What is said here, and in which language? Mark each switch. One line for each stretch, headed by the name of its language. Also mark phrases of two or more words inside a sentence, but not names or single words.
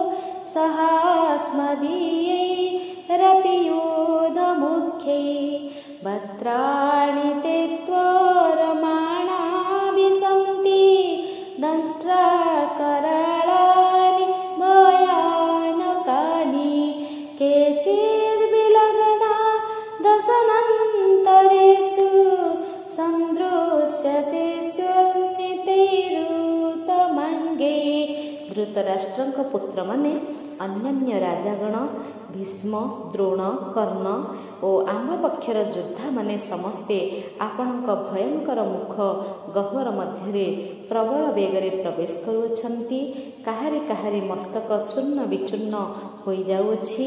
Sanskrit: सहास्मदीयैरपि योधमुख्यै, भद्राणि ते त्वरमाणा विसन्ति, दंष्ट्राकराळानि भयानकानि, केचिद्विलग्ना दशनन्तरेषु, सन्दृश्यते चूर्णितैरुतमङ्गे।
Odia: धृतराष्ट्रଙ୍କ ପୁତ୍ରମାନେ ଅନ୍ୟାନ୍ୟ ରାଜାଗଣ, ଭୀଷ୍ମ, ଦ୍ରୋଣ, କର୍ଣ୍ଣ ଓ ଆମ୍ଭ ପକ୍ଷର ଯୋଦ୍ଧାମାନେ ସମସ୍ତେ ଆପଣଙ୍କ ଭୟଙ୍କର ମୁଖ ଗହ୍ୱର ମଧ୍ୟରେ ପ୍ରବଳ ବେଗରେ ପ୍ରବେଶ କରୁଅଛନ୍ତି। କାହାରି କାହାରି ମସ୍ତକ ଚୂର୍ଣ୍ଣ ବିଚୂର୍ଣ୍ଣ ହୋଇଯାଉଅଛି।